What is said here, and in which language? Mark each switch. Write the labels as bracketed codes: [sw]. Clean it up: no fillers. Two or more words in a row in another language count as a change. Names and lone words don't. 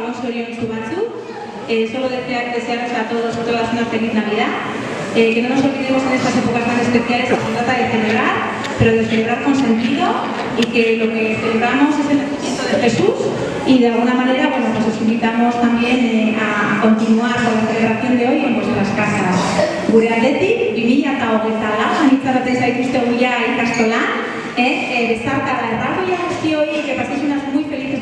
[eu] zoriontsu batzuk. [es] Solo desearos a todos y todas una feliz Navidad. Que no nos olvidemos en estas épocas tan especiales que se trata de celebrar, pero de celebrar con sentido, y que lo que celebramos es el nacimiento de Jesús, y de alguna manera, bueno, pues os invitamos también a continuar con la celebración de hoy en vuestras casas. [eu] Gure aldetik, 2024 anitzarate zaituztegu ja ikastolan, bezarkada erraldoia guztioi, [es] que paséis unas muy felices